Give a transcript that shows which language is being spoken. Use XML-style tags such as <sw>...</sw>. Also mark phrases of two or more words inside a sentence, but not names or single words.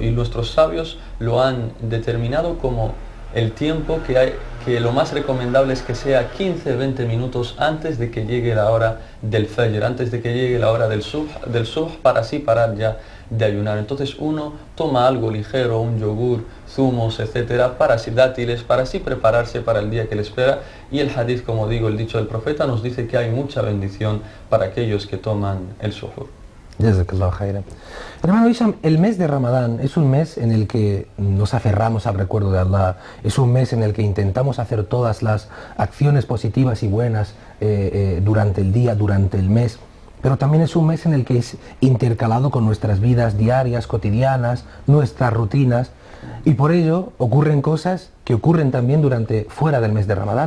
<es>Y nuestros sabios lo han determinado como el tiempo que lo más recomendable es que sea 15-20 minutos antes de que llegue la hora del Fajr, antes de que llegue la hora del subh, para así parar ya de ayunar. Entonces uno toma algo ligero, un yogur, zumos, etcétera, dátiles, para así prepararse para el día que le espera. Y el hadith, como digo, el dicho del profeta nos dice que hay mucha bendición para aquellos que toman el suhur.</es> <ar>جزاك الله خيرا.</ar> <es>Hermano Hisham, el mes de Ramadán es un mes en el que nos aferramos al recuerdo de Allah, es un mes en el que intentamos hacer todas las acciones positivas y buenas durante el día, durante el mes, pero también es un mes en el que es intercalado con nuestras vidas diarias, cotidianas, nuestras rutinas, y por ello ocurren cosas que ocurren también fuera del mes de Ramadán.</es>